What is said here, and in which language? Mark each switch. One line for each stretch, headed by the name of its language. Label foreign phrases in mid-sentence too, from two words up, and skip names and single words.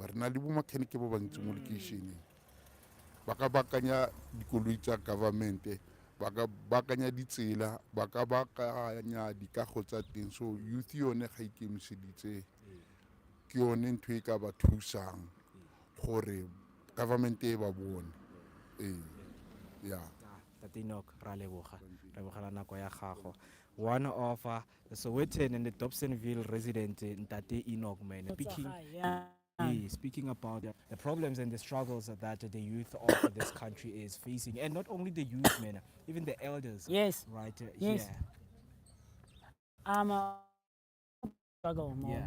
Tswana: Re na le bo mechanic ba bantsi mo locationeng, ba ka bakanya dikoloi tsa government, ba ka bakanya ditsela, ba ka bakanya dikago tsa teng. So youth yone ga ikemiseditse ke yone ntho e ka ba thusang gore government e ba bone.
English: Yeah.
Tswana: Tate Enoch, ra leboga Rebogela nako ya gago.
English: One of the Sowetan and the Dobsonville resident, Ntate Enoch, man, speaking about the problems and the struggles that the youth of this country is facing, and not only the youth, man, even the elders. Yes. Right. Yes. Struggle more.